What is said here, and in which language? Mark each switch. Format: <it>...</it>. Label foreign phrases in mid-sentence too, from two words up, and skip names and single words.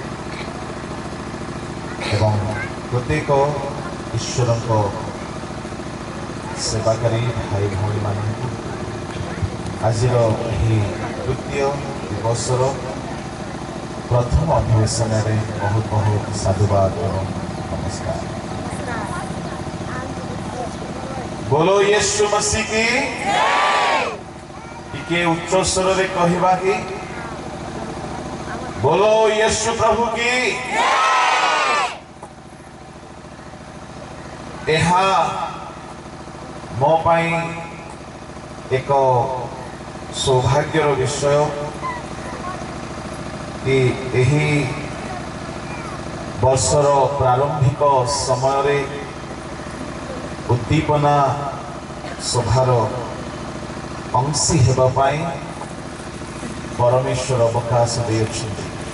<or>ଏବଂ ପ୍ରତ୍ୟେକ ଈଶ୍ୱରଙ୍କ ସେବାକାରୀ ଭାଇ ଭଉଣୀମାନଙ୍କୁ ଆଜିର ଏହି ତୃତୀୟ ଦିବସର ପ୍ରଥମ ଅଧିବେଶନରେ ବହୁତ ବହୁତ ସାଧୁବାଦ ଏବଂ ନମସ୍କାର।</or> <hi>बोलो यीशु मसीह की</hi> <or>ଟିକେ ଉଚ୍ଚ ସ୍ୱର ରେ କହିବା କି</or> <hi>बोलो यीशु प्रभु की।</hi> <or>ଏହା ମୋ ପାଇଁ ଏକ ସୌଭାଗ୍ୟର ବିଷୟ କି ଏହି ବର୍ଷର ପ୍ରାରମ୍ଭିକ ସମୟରେ ଉଦ୍ଦୀପନା ସଭାର ଅଂଶୀ ହେବା ପାଇଁ ପରମେଶ୍ୱର ଅବକାଶ ଦେଉଛନ୍ତି।</or>